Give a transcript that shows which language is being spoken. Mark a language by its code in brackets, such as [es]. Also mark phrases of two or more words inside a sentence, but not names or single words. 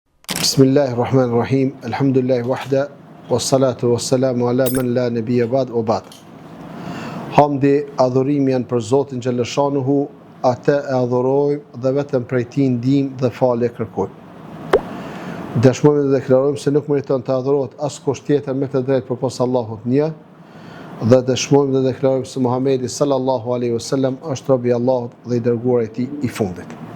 [ar] بسم الله الرحمن الرحيم الحمد لله وحده والصلاة والسلام على من لا نبي بعد وبعد. [sq] Hamdi, adhurimi janë për Zotin xhallashanuhu, atë e adhurojmë dhe vetëm prej tij ndihmë dhe falje kërkojmë. Dëshmojmë dhe deklarojmë se nuk meriton të adhurohet askush tjetër me të drejtë përpos Allahut një, dhe dëshmojmë dhe deklarojmë se Muhamedi [ar] صلى الله عليه وسلم [sq] është robi i Allahut dhe i dërguar i tij i fundit.